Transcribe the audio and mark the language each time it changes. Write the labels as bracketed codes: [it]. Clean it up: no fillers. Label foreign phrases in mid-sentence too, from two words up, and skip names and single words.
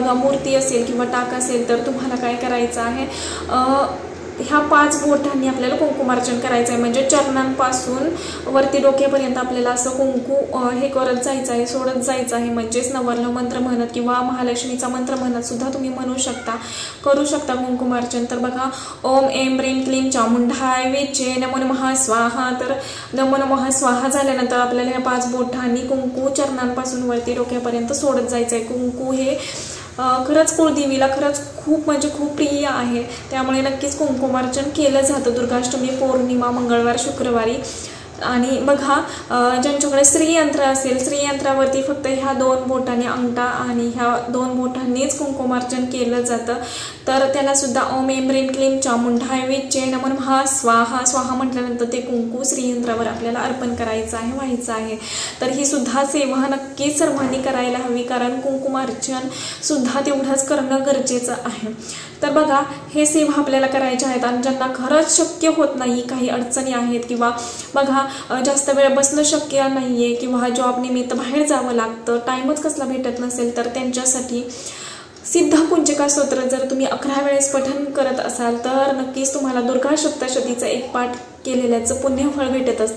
[mr] बघा मूर्ती असेल किंवा टाक असेल तर तुम्हाला काय करायचं आहे, ह्या 5 बोटांनी आपल्याला कुंकुमार्चन करायचं आहे. म्हणजे चरणांपासून वरती डोक्यापर्यंत आपल्याला असं कुंकू हे करत जायचं आहे, सोडत जायचं आहे. म्हणजेच नवर्ण मंत्र म्हणत किंवा महालक्ष्मीचा मंत्र म्हणत सुद्धा तुम्ही म्हणू शकता, करू शकता कुंकुमार्चन. तर बघा [sa] ओम ऐं ह्रीं क्लीं चामुंडाय विचे नमो नमः स्वाहा. [mr] तर [sa] नमो नमः स्वाहा [mr] झाल्यानंतर आपल्याला ह्या 5 बोटांनी कुंकू चरणांपासून वरती डोक्यापर्यंत सोडत जायचं आहे. कुंकू हे खरंच कुळदेवीला खरंच खूप म्हणजे खूप प्रिय आहे. त्यामुळे नक्कीच कुंकुमार्चन केलं जातं दुर्गाष्टमी, पौर्णिमा, मंगळवार, शुक्रवारी. आणि बघा ज्यांच्याकडे श्रीयंत्र असेल, श्रीयंत्रावरती फक्त ह्या 2 बोटांनी, अंगठा आणि ह्या 2 बोटांनीच कुंकुमार्चन केलं जातं. तर त्याला सुद्धा [sa] ओम ऐं ह्रीं क्लीं चामुंडाय विचे नमो नमः स्वाहा. [mr] स्वाहा म्हटल्यानंतर ते कुंकू श्रीयंत्रावर आपल्याला अर्पण करायचं आहे, व्हायचं आहे. तर ही सुद्धा सेवा नक्कीच सर्वांनी करायला हवी, कारण कुंकुमार्चन सुद्धा तेवढंच करणं गरजेचं आहे. तर बघा हे सेवा आपल्याला करायच्या आहेत. आणि ज्यांना खरंच शक्य होत नाही, काही अडचणी आहेत किंवा बघा जास्त वेळ बसणं शक्य नाहीये किंवा जॉब निमित्त बाहेर जावं लागतं, टाइमच कसला भेटत नसेल, तर त्यांच्यासाठी सिद्धकुंजिका स्तोत्र जर तुम्ही 11 वेळेस पठण करत असाल तर नक्कीच तुम्हाला दुर्गा सप्तशतीचा एक पाठ केलेल्याचं पुण्यफळ भेटत असतं.